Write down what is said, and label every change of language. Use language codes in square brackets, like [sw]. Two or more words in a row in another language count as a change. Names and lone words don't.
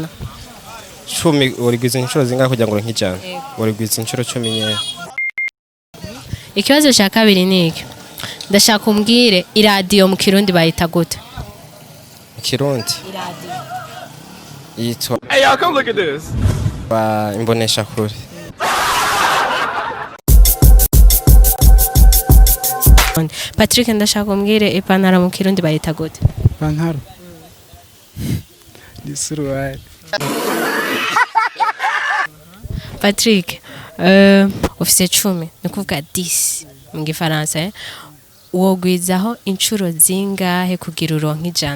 [rn] 10 warigwiza inshuro zingahe kugira ngo uronke 100? Warigwiza inshuro 10 nyene. Ikibazo cya kabiri ni iki? Ndashaka umbwire iradiyo mu kirundi bayita gute? Mu kirundi Iradiyo yitwa [en] Hey, y'all, come look at this. [rn] imbonesha kure. Patrick ndashaka umbwire ipantaro mu kirundi bayita gute? Ipantaro ni suruali. Patrick ufise 10 ni kuvuga 10 mu gifaransa wogwizaho inshuro zingahe kugira uronke 100?